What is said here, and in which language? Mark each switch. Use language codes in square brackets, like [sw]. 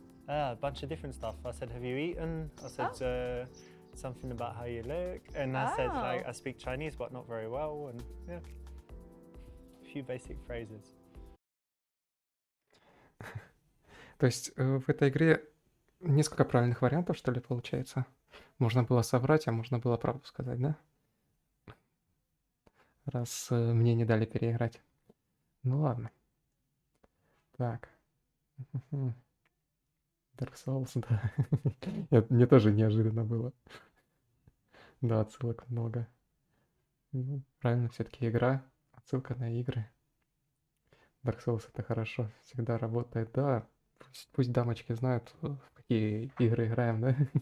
[en] A bunch of different stuff. I said, have you eaten? I said something about how you look. And I said, like, Oh. I speak Chinese, but not very well. And yeah, a few basic phrases. [ru] То есть в этой игре несколько правильных вариантов, что ли, получается? Можно было соврать, а можно было правду сказать, да? Раз мне не дали переиграть. Ну ладно. Так. Мгм. Dark Souls, да. Мне тоже неожиданно было. Да, отсылок много. Ну, правильно, все-таки игра. Отсылка на игры. Dark Souls это хорошо, всегда работает. Да, пусть дамочки знают, в какие игры играем, да?